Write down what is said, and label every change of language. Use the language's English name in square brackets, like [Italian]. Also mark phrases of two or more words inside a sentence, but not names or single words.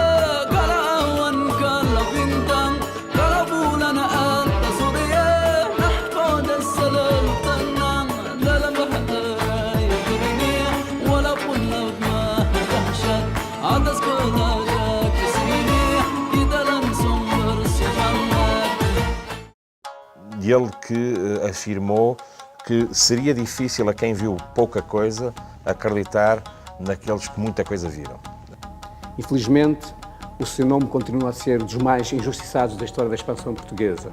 [Indonesian] Kalau awan, kalau bintang, kalau bulan atas surya, nahkoda selalu tenang dalam bahaya ini. Walaupun laut maha dahsyat atas kepala kesini, kita langsung [Portuguese] ele que afirmou que seria difícil a quem viu pouca coisa acreditar naqueles que muita coisa viram. Infelizmente, o seu nome continua a ser dos mais injustiçados da história da expansão portuguesa.